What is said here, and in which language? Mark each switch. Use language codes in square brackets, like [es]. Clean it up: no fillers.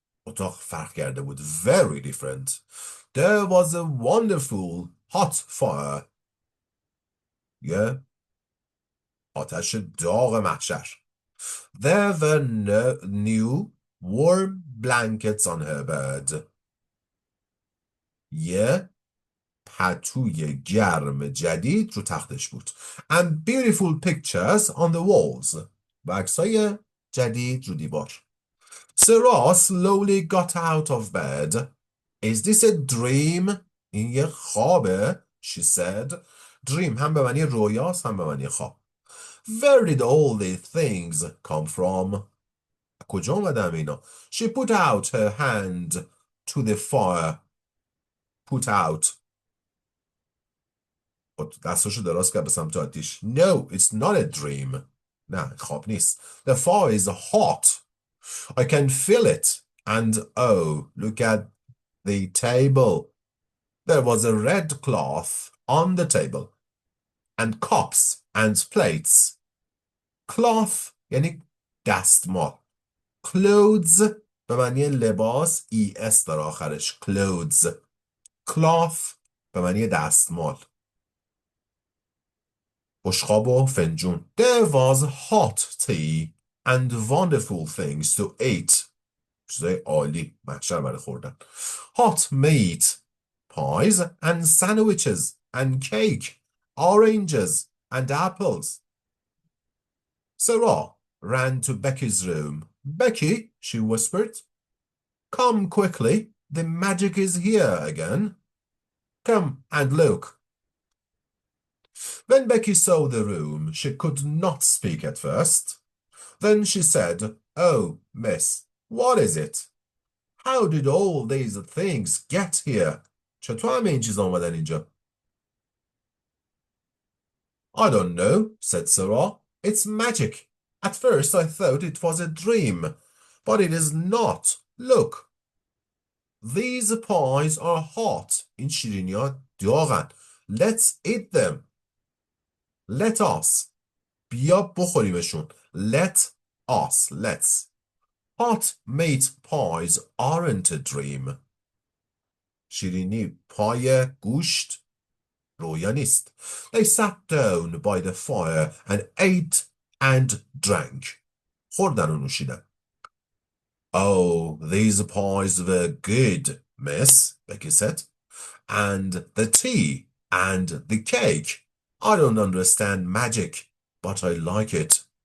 [fa] اتاق فرق کرده بود. [en] Very different. There was a wonderful hot fire. [fa] یه آتش داغ محشر. [en] There were new warm blankets on her bed. [fa] یه پتوی گرم جدید رو تختش بود. [en] And beautiful pictures on the walls. [fa] و عکسای جدید رو دیوار. [en] Sarah slowly got out of bed. Is this a dream? [fa] این یه خوابه. [en] She said. [fa] Dream هم به معنی رویاست هم به معنی خواب. [en] Where did all these things come from? [fa] کجا اومدن اینا؟ [en] She put out her hand to the fire. Put out. [fa] دستاشو دراز کرد به سمت آتیش. [en] No, it's not a dream. [fa] نه خواب نیست. [en] The fire is hot. I can feel it. And oh, look at the table. There was a red cloth on the table. And cups and plates. [fa] Cloth یعنی دستمال. Clothes به معنی لباس es در آخرش. [en] Clothes. [fa] Cloth به معنی دستمال. بشقاب و فنجون. [en] There was hot tea and wonderful things to eat. [fa] چیزای عالی. محشر برای خوردن. [en] Hot meat. Pies and sandwiches and cake. Oranges and apples. Sarah ran to Becky's room. Becky, she whispered. Come quickly. The magic is here again. Come and look. When Becky saw the room, she could not speak at first. Then she said, Oh, miss, what is it? How did all these things get here? [fa] چطور همه این چیزا اومدن اینجا؟ [en] I don't know, said Sarah. It's magic. At first I thought it was a dream, but it is not. Look. These pies are hot. [fa] این شیرینی‌ها داغن. [en] Let's eat them. Let us. [fa] بیا بخوریمشون. [en] Let us. Let's. Hot meat pies aren't a dream. [fa] شیرینی پای گوشت رویا نیست. [en] They sat down by the fire and ate and drank. [fa] خوردن و نوشیدن. [en] Oh, these pies were good, miss, Becky said. And the tea and the cake. I don't understand magic, but I like it.